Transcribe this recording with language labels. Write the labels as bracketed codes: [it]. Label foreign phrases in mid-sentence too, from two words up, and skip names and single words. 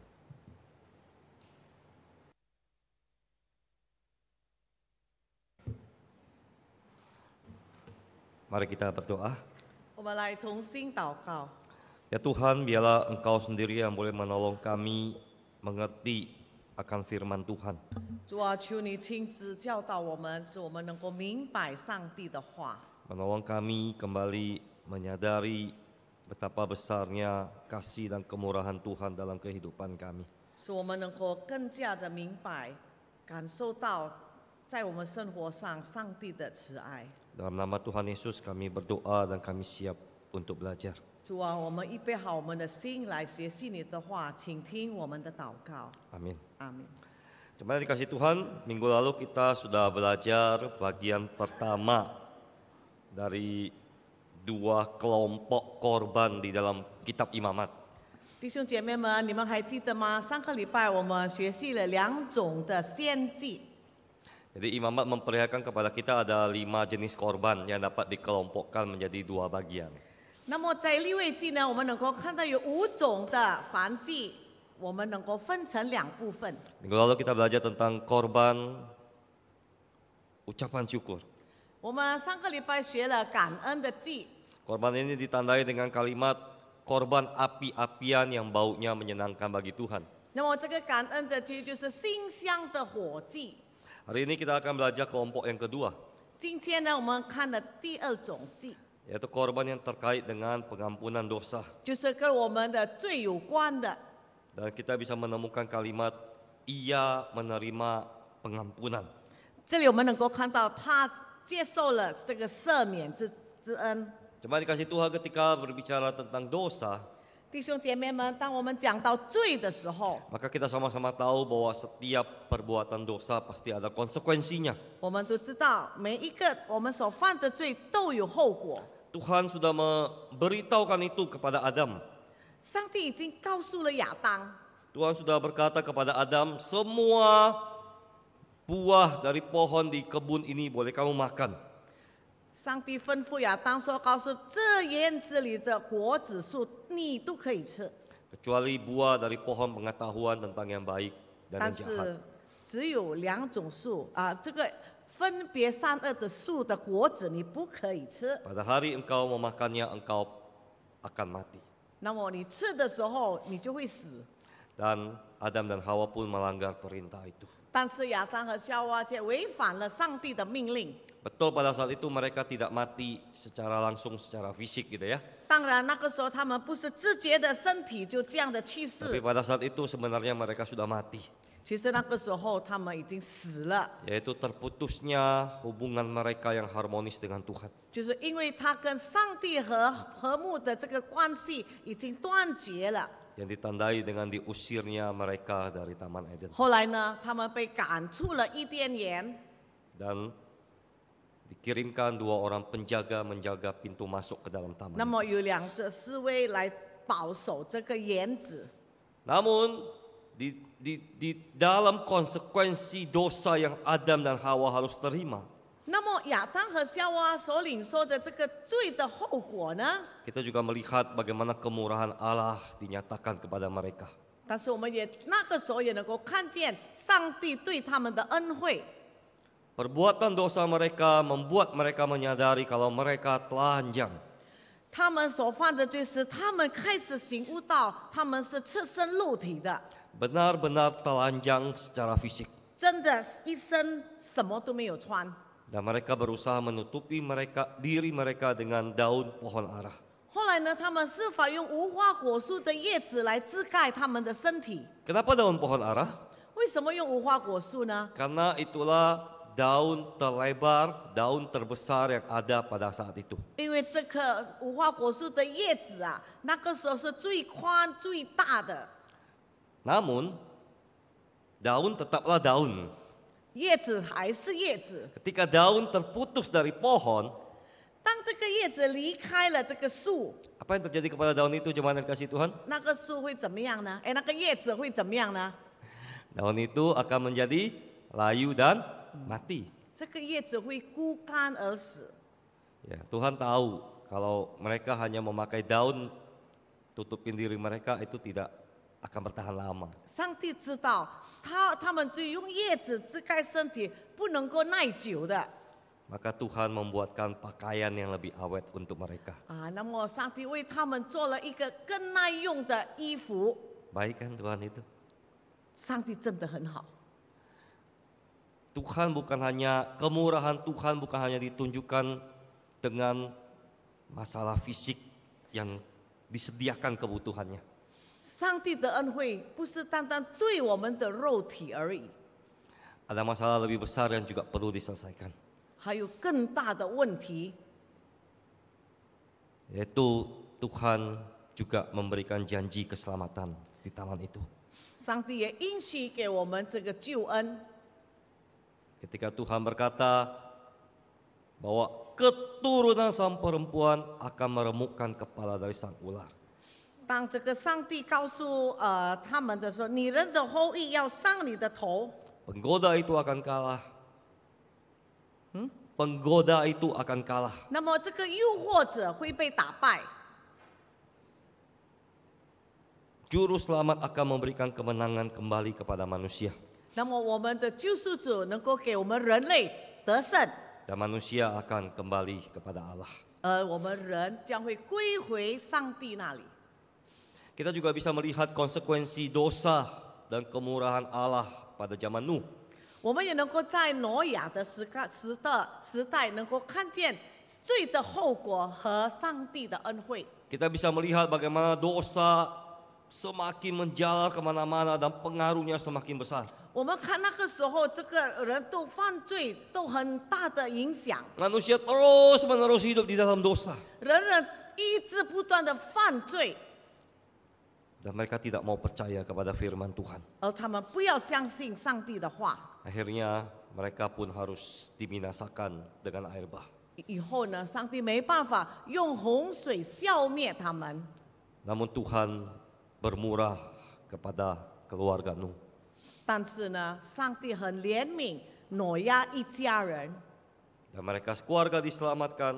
[id] Mari kita berdoa. [zh] 我们来同心祷告。 [id] Ya Tuhan, biarlah Engkau sendiri yang boleh menolong kami mengerti akan firman Tuhan. [zh] 主啊，求你亲自教导我们，使我们能够明白上帝的话， [id] Menolong kami kembali menyadari betapa besarnya kasih dan kemurahan Tuhan dalam kehidupan kami. [zh] 使我们能够更加的明白、感受到在我们生活上上帝的慈爱。 [id] Dalam nama Tuhan Yesus kami berdoa dan kami siap untuk belajar. [zh] 主啊，我们预备好我们的心来学习你的话，请听我们的祷告。 [id] Amin. [zh] 阿门。 [id] Jemaat dikasih Tuhan, minggu lalu kita sudah belajar bagian pertama dari dua kelompok korban di dalam kitab Imamat. [zh] 弟兄姐妹们，你们还记得吗？上个礼拜我们学习了2种的献祭。 [id] Jadi Imamat memperlihatkan kepada kita ada 5 jenis korban yang dapat dikelompokkan menjadi 2 bagian. [zh] 那么在利未记呢，我们能够看到有5种的燔祭， 我们能够分成2部分。 [id] Minggu lalu kita belajar tentang korban ucapan syukur. [zh] 我们上个礼拜学了感恩的祭， [id] Korban ini ditandai dengan kalimat korban api-apian yang baunya menyenangkan bagi Tuhan. [zh] 那么这个感恩的祭就是馨香的火祭。 [id] Hari ini kita akan belajar kelompok yang kedua, [zh] 今天呢，我们看了第2种祭， [id] yaitu korban yang terkait dengan pengampunan dosa. [zh] 就是跟我们的罪有关的。 [id] Dan kita bisa menemukan kalimat ia menerima pengampunan. [zh] 这里我们能够看到他接受了这个赦免之恩。 [id] Cuma dikasih Tuhan ketika berbicara tentang dosa, [zh] 弟兄姐妹们，当我们讲到罪的时候， [id] maka kita sama-sama tahu bahwa setiap perbuatan dosa pasti ada konsekuensinya. [zh] 我们都知道每一个我们所犯的罪都有后果。 [id] Tuhan sudah memberitahukan itu kepada Adam. [zh] 上帝已经告诉了亚当， [id] Tuhan sudah berkata kepada Adam, semua buah dari pohon di kebun ini boleh kamu makan. [zh] 上帝吩咐亚当说：“告诉这园子里的果子树，你都可以吃， [id] Kecuali buah dari pohon pengetahuan tentang yang baik dan [zh] 但 [id] yang jahat. [zh] 是只有2种树啊，这个分别善恶的树的果子你不可以吃。 [id] Pada hari engkau memakannya, engkau akan mati. [zh] 那么你吃的时候，你就会死。 [id] Dan Adam dan Hawa pun melanggar perintah itu. [zh] 但是亚当和夏娃却违反了上帝的命令。 [id] Betul pada saat itu mereka tidak mati secara langsung, secara fisik gitu ya. [zh] 当然，那个时候他们不是直接的身体就这样的去 [id] Tapi [zh] 世， [id] pada saat itu sebenarnya mereka sudah mati. [zh] 其实那个时候他们已经死了， [id] Yaitu terputusnya hubungan mereka yang harmonis dengan Tuhan. [zh] 就是因为他跟上帝和睦的这个关系已经断绝了。 [id] Yang ditandai dengan diusirnya mereka dari Taman Eden. [zh] 后来呢，他们被赶出了伊甸园， [id] Dan dikirimkan 2 orang penjaga menjaga pintu masuk ke dalam taman. [zh] 那么有2只侍卫来保守这个园子。 [id] Namun di dalam konsekuensi dosa yang Adam dan Hawa harus terima, [zh] 那么亚当和夏娃所领受的这个罪的后果呢？ [id] kita juga melihat bagaimana kemurahan Allah dinyatakan kepada mereka. [zh] 但是我们也那个时候也能够看见上帝对他们的恩惠。 [id] Perbuatan dosa mereka membuat mereka menyadari kalau mereka telanjang. [zh] 他们所犯的罪是，他们开始醒悟到他们是赤身露体的， [id] Benar-benar telanjang secara fisik. [zh] 真的一身什么都没有穿。 [id] Dan mereka berusaha menutupi diri mereka dengan daun pohon ara. [zh] 后来呢，他们是否用无花果树的叶子来遮盖他们的身体？ [id] Kenapa daun pohon ara? [zh] 为什么用无花果树呢？ [id] Karena itulah daun terlebar, daun terbesar yang ada pada saat itu. [zh] 因为这棵无花果树的叶子啊，那个时候是最宽最大的， [id] Namun, daun tetaplah daun. [zh] 叶子还是叶子。 [id] Ketika daun terputus dari pohon, [zh] 当这个叶子离开了这个树， [id] apa yang terjadi kepada daun itu jemaat yang kasih Tuhan? [zh] 那个树会怎么样呢？那个叶子会怎么样呢？ [id] Daun itu akan menjadi layu dan mati. [zh] 这个叶子会枯干而死。 [id] Ya, Tuhan tahu kalau mereka hanya memakai daun tutupin diri mereka itu tidak akan bertahan lama. [zh] 上帝知道，他们只用叶子遮盖身体，不能够耐久的 [id] Maka Tuhan membuatkan pakaian yang lebih awet untuk mereka. [zh] 啊。那么，上帝为他们做了一个更耐用的衣服。 [id] Baik kan Tuhan itu? [zh] 上帝真的很好。 [id] Tuhan bukan hanya, kemurahan Tuhan bukan hanya ditunjukkan dengan masalah fisik yang disediakan kebutuhannya. [zh] 上帝的恩惠不是单单对我们的肉体而已， [id] Ada masalah lebih besar yang juga perlu diselesaikan. [zh] 还有更大的问题， [id] Yaitu Tuhan juga memberikan janji keselamatan di taman itu. [zh] 上帝也应许给我们这个救恩。 [id] Ketika Tuhan berkata bahwa keturunan sang perempuan akan meremukkan kepala dari sang ular. [zh] 当这个上帝告诉他们的时候，女人的后裔要伤你的头， [id] Penggoda itu akan kalah. Penggoda itu akan kalah. [zh] 那么这个诱惑者会被打败。 [id] Juru selamat akan memberikan kemenangan kembali kepada manusia. [zh] 那么我们的救赎主能够给我们人类得胜， [id] Dan manusia akan kembali kepada Allah. [zh] 而我们人将会归回上帝那里。 [id] Kita juga bisa melihat konsekuensi dosa dan kemurahan Allah pada zaman Nuh. [zh] 我们也能够在挪亚的时代能够看见罪的后果和上帝的恩惠。 [id] Kita bisa melihat bagaimana dosa semakin menjalar kemana-mana dan pengaruhnya semakin besar. [zh] 我们看那个时候，这个人都犯罪，都很大的影响， [id] Manusia terus-menerus hidup di dalam dosa. [zh] 人一直不断的犯罪， [id] Dan mereka tidak mau percaya kepada firman Tuhan. [zh] 而他们不要相信上帝的话。 [id] Akhirnya mereka pun harus dibinasakan dengan air bah. [zh] 以后呢，上帝没办法用洪水消灭他们， [id] Namun Tuhan bermurah kepada keluarga Nuh. [zh] 但是呢，上帝很怜悯挪亚一家人， [id] Dan mereka sekeluarga diselamatkan,